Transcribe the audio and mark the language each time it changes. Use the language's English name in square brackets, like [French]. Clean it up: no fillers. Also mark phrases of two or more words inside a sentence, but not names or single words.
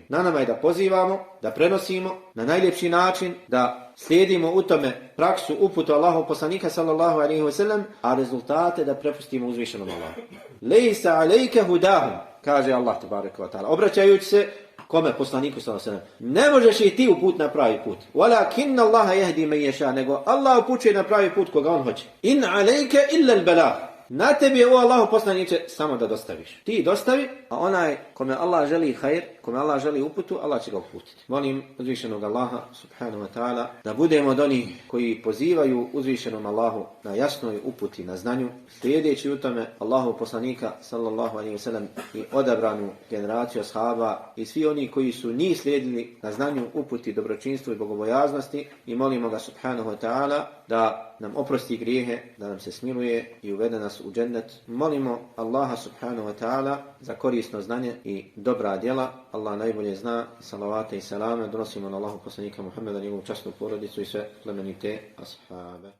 [Bosnian] Na nama je da pozivamo, da prenosimo na najljepši način, da slijedimo u tome praksu uputu Allahov poslanika [Arabic] صلى الله عليه وسلم, [Bosnian] a rezultate da prepustimo uzvišenom Allahu. [Arabic] ليس عليك هداهم, [Bosnian] kaže Allah [Arabic] تبارك وتعالى, [Bosnian] obraćajući se kome? Poslaniku [Arabic] صلى الله عليه وسلم. [Bosnian] Ne možeš i ti uput na pravi put. [Arabic] ولكن الله يهدي من يشاء, [Bosnian] nego Allah upućuje na pravi put koga on hoće. [Arabic] إن عليك إلا البلاغ. [Bosnian] Na tebi je, o Allahu poslaniče, samo da dostaviš. Ti dostavi, a onaj kome Allah želi hajr, kome Allah želi uputu, Allah će ga uputiti. Molim uzvišenog Allaha [Arabic] سبحانه وتعالى [Bosnian] da budemo od onih koji pozivaju uzvišenom Allahu na jasnoj uputi, na znanju, slijedeći u tome Allahu poslanika [Arabic] صلى الله عليه وسلم [Bosnian] i odabranu generaciju ashaba i svi oni koji su njih slijedili na znanju, uputi, dobročinstvu i bogobojaznosti, i molimo ga [Arabic] سبحانه وتعالى [Bosnian] da nam oprosti grijehe, da nam se smiluje i uvede nas u džennet. Molimo Allaha [Arabic] سبحانه وتعالى [Bosnian] za korisno znanje i dobra djela. Allah najbolje zna. Salavate i salame donosimo na Allahu poslanika Muhammeda, njegovu časnu porodicu i sve plemenite ashabe.